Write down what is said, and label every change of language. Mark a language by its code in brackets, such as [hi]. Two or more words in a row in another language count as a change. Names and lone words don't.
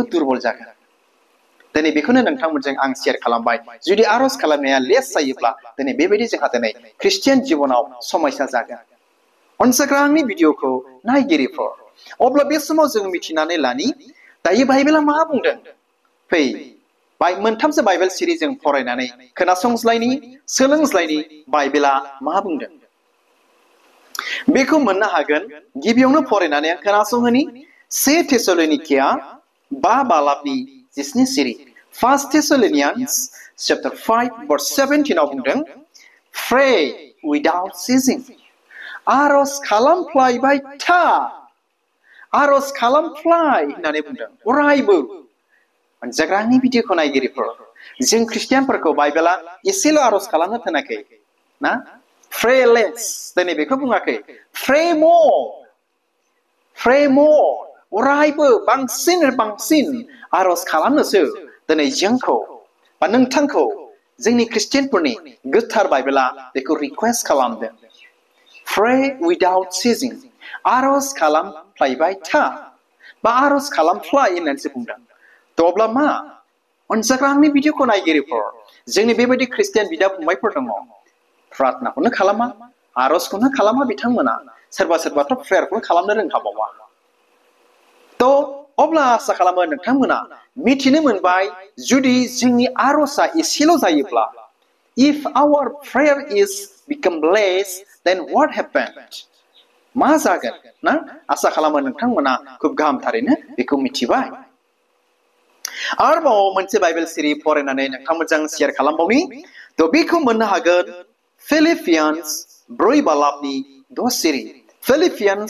[brx] दुर्बल जागोन दिनै बेखौनो नोंथांमोनजों आं शेयार खालामबाय जुदि आरज खालामनाया लेस जायोब्ला दिनै बेबायदि जोंहा दिनै ख्रिस्टियान जिबनाव समस्या जागोन अनजाग्रांनि भिडिअखौ नायगिरिफोर अब्ला बे समाव जों मिथिनानै लानि दायो बाइबेला मा बुंदों फै मोनथामसो बाइबेल सिरि जों फरायनानै खोनासंज्लायनि सोलोंज्लायनि बाइबेला मा बुंदों बेखौ मोननो हागोन गिबियावनो फरायनानै आं खोनासंहोनि 1 थेसलोनिकिया 5 बालाबनि 7 सिरि 1 Thessalonians [en] chapter 5 verse 17 [brx] आव बुंदों [en] pray without ceasing [brx] आरज खालामफ्लायबाय था आरज खालामफ्लाय होननानै बुंदों अरायबो अनजाग्रांनि भिडिअखौ नायगिरिफोर जों ख्रिस्टियानफोरखौ बाइबेला एसेल' आरज खालामनो थिनाखै ना [en] pray less [brx] दिनै बेखौ बुङाखै pray more अरायबो बांसिन आरज खालामनोसो दिनै जोंखौ बा नोंथांखौ जोंनि ख्रिस्टियानफोरनि गोथार बाइबेला बेखौ रिक्वेस्ट खालामदों [en] pray without ceasing [brx] आरज खालामफ्लायबाय था बा आरज खालामफ्लाय होननानैसो बुंदों अब्ला मा अनजाग्रांनि भिडिअखौ नायगिरिफोर जोंनि बेबायदि ख्रिस्टियान बिदा फंबायफोर दङ प्रार्थनाखौनो खालामा आरजखौनो खालामा बिथांमोना सोरबाथ' प्रेयारखौनो खालामनो रोंखाबावा अब्ला आसा खालामो नोंथांमोना मिथिनो मोनबाय जुदि जोंनि आरजआ एसेल' जायोब्ला [en] if our prayer is become less then what happened [brx] मा जागोन ना आसा खालामो नोंथांमोना खुब गाहामथारैनो बेखौ मिथिबाय आरोबाव मोनसे बाइबेल सिरि फरायनानै नोंथांमोनजों शेयार खालामबावनि बेखौ मोननो हागोन फिलिपियान्स 4 बालाबनि 10 सिरि फिलिपियान्स